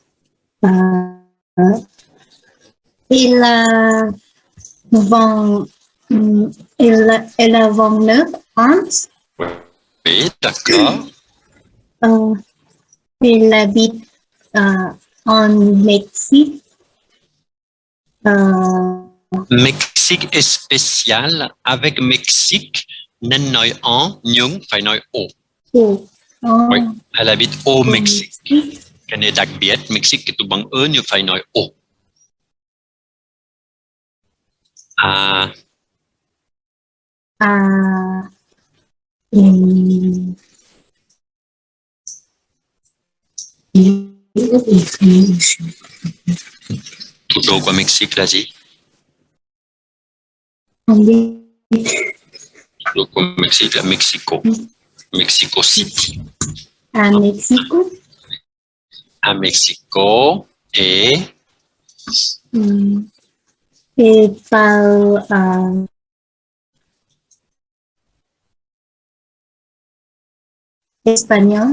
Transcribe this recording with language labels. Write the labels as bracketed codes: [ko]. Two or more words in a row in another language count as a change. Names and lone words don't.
[fr] Elle a 29 ans. oui, d'accord. Elle habite en Mexique. Mexique est spécial. Avec Mexique, [vi] nên nói en, nhưng phải nói au. [fr] Oui, elle habite au Mexique. [vi] Cái này đặc biệt, Mexique cái tụ bằng ơ nhưng phải nói au. À, thủ đô của Mexique là gì? Thủ đô của Mexique là Mexico. Mexico City. [fr] À Mexico. À Mexico et Elle parle espagnol.